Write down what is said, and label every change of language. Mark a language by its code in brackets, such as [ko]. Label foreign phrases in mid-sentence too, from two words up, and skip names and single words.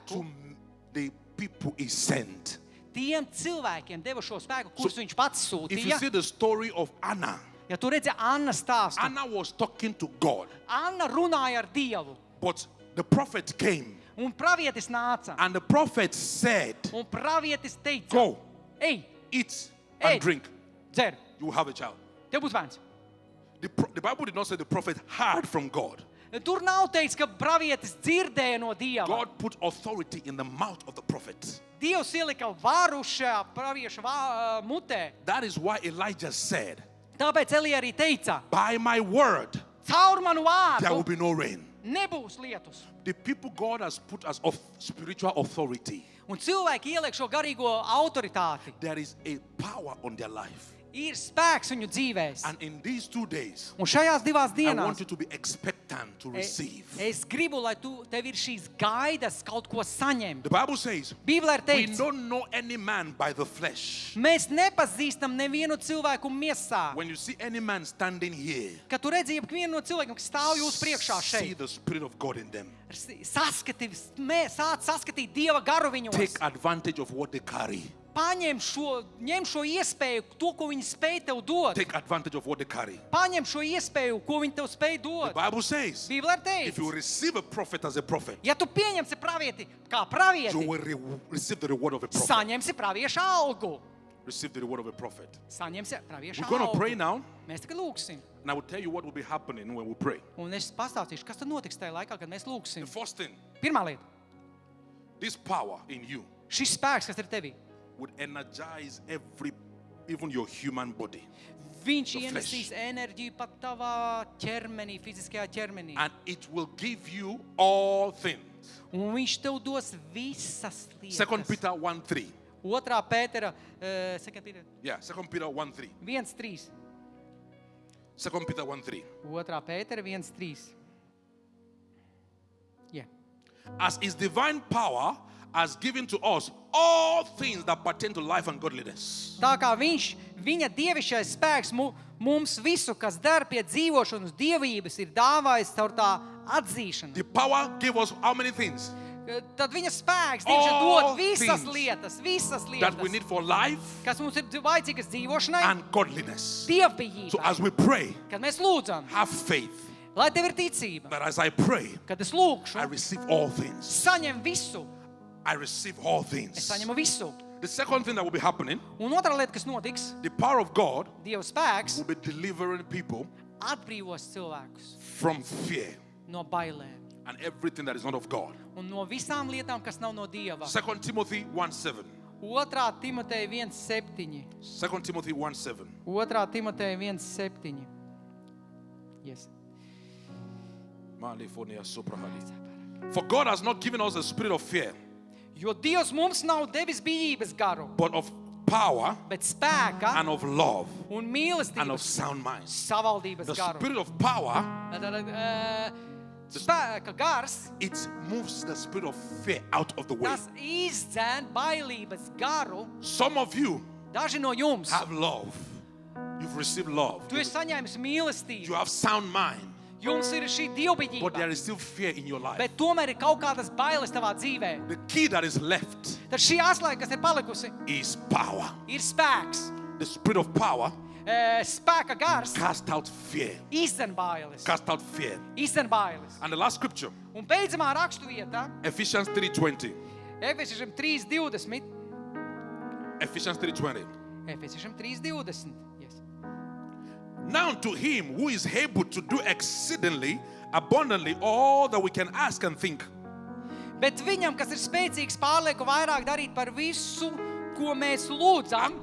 [en] to the people He sent. [lv] tiem cilvēkiem deva šo spēku, kurus viņš pats [en] If you [lv] sūtīja. [en] see the story of Anna, [lv] Ja tu redzi Annas stāstu, [en] Anna was talking to God, [lv] Anna runāja ar Dievu, [en] but the prophet came, [lv] un pravietis nāca, [en] and the prophet said, [lv] un pravietis teica, [en] go, [lv] ej, [en] eat Hey. and drink. [lv] dzer, [en] You will have a child. [lv] tev būs bērns. [en] The Bible did not say the prophet heard from God. [lv] Tur nav teikts, ka pravietis dzirdēja no Dieva. [en] God put authority in the mouth of the prophet. [lv] Dievs ielika varu šajā pravieša mutē. [en] That is why Elijah said, [lv] Tāpēc Elija arī teica, [en] by my word, [lv] caur manu [en] there will [lv] vārdu [en] be no rain. [lv] nebūs lietus. [en] The people God has put as of spiritual authority, [lv] Un cilvēki ieliek šo garīgo autoritāti. [en] there is a power on their life. [lv] Ir spēks viņu dzīvēs. [en] And in these 2 days, [lv] Un šajās divās [en] I want [lv] dienās [en] you to be expectant to receive. [lv] es gribu, lai tev ir šīs gaidas kaut ko saņemt. [en] The Bible says, [lv] Bībelē ir [en] we [lv] teikts, [en] don't know any man by the flesh. [lv] mēs nepazīstam nevienu cilvēku miesā. [en] When you see any man standing here, [lv] Kad tu redzi vienu no cilvēkiem, kas stāv jūsu priekšā [en] see [lv] šeit, [en] the Spirit of God in them. [lv] sāc saskatīt Dieva garu viņos. [en] Take advantage of what they carry. [lv] Ņem šo iespēju, to, ko viņi spēj tev dot. [en] Take advantage of what they carry. [lv] Paņem šo iespēju, ko viņi tev spēj [en] The [lv] dot. [en] Bible says, [lv] Bībelē ir [en] if you [lv] teikts, [en] receive a prophet as a prophet, [lv] ja tu pieņemsi pravieti kā [en] you [lv] pravieti, [en] will receive the reward of a prophet. [lv] saņemsi pravieša algu. [en] Receive the reward of a prophet. [lv] Saņemsi pravieša [en] We're going to pray [lv] algu. [en] now, [lv] Mēs tagad lūksim. [en] and I will tell you what will be happening when we pray. [lv] Un es pastāstīšu, kas tad notiks tajā laikā, kad mēs [en] The [lv] lūksim. [en] first thing, [lv] Pirmā lieta. [en] this power in you [lv] Šis spēks, kas ir tevī, [en] would energize even your human body. [lv] viņš [en] The flesh. [lv] ienesīs enerģiju pat tavā ķermenī, fiziskajā ķermenī. [en] And it will give you all things. [lv] Un viņš tev dos visas 2 lietas. [en] Peter 1:3. [lv] Otrā Pētera, 2 Pētera [en] Yeah, 2 Peter 1:3. [lv] 1:3. [en] 2 Peter 1:3. [lv] Otrā Pētera 1:3. [en] Yeah. As his divine power has given to us all things that pertain to life and godliness. [lv] Tā kā viņa dievišķais spēks mums visu, kas der pie dzīvošanas dievības, ir dāvājis caur tā atzīšanu. [en] The power gave us how many things? [lv] Tad viņa spēks [en] All [lv] dod visas [en] things [lv] lietas, [en] That we need for life [lv] kas mums ir vajadzīgas dzīvošanai, [en] and godliness. So [lv] dievbijībai. [en] as we pray, [lv] Kad mēs lūdzam, [en] have faith [lv] lai tev ir ticība, [en] that as I pray, [lv] kad es [en] I [lv] lūkšu, [en] receive all things. [lv] saņem visu, [en] I receive all [lv] es [en] things. [lv] saņemu visu. [en] The second thing that will be happening, [lv] Un otrā lieta, kas notiks, [en] the power of God [lv] Dieva spēks [en] will be delivering people [lv] atbrīvos cilvēkus [en] from fear [lv] no bailēm [en] and everything that is not of God. [lv] un no visām lietām, kas nav no Dieva. [en] 2 Timothy 1:7. [lv] Otrā Timoteja 1:7. [en] 2 Timothy 1:7. [lv] Otrā Timoteja 1:7. [en] Yes. For God has not given us a spirit of fear, [lv] Jo Dievs mums nav devis bijības garu, [en] but of power [lv] bet spēka [en] and of love [lv] un [en] and of [lv] mīlestības [en] sound mind. [lv] savaldības [en] The [lv] garu. [en] spirit of power, [lv] Spēka gars, [en] it moves the spirit of fear out of the way. [lv] tas izdzēn bailības garu. [en] Some of you [lv] Daži no jums, [en] have love. You've received love. [lv] tu esi saņēmis [en] You [lv] mīlestību. [en] have sound mind, [lv] Jums ir šī [en] but there [lv] dievbijība, [en] is still fear in your life. [lv] bet tomēr ir kaut kādas bailes tavā dzīvē. [en] The key that is left [lv] Tad šī atslēga, kas ir palikusi, [en] is power. [lv] ir spēks. [en] The spirit of power [lv] spēka gars [en] cast out fear. [lv] izdzen bailes. [en] Cast out fear. [lv] Izdzen bailes. [en] And the last scripture, [lv] Un beidzamā raksturvieta, [en] Ephesians 3:20. [lv] Efesiešiem 3:20. [en] Ephesians 3:20. [lv] Efesiešiem 3:20. Yes. [en] Now to him who is able to do exceedingly abundantly all that we can ask and think, [lv] Bet viņam, kas ir spēcīgs pārlieku vairāk darīt par visu, ko mēs lūdzam,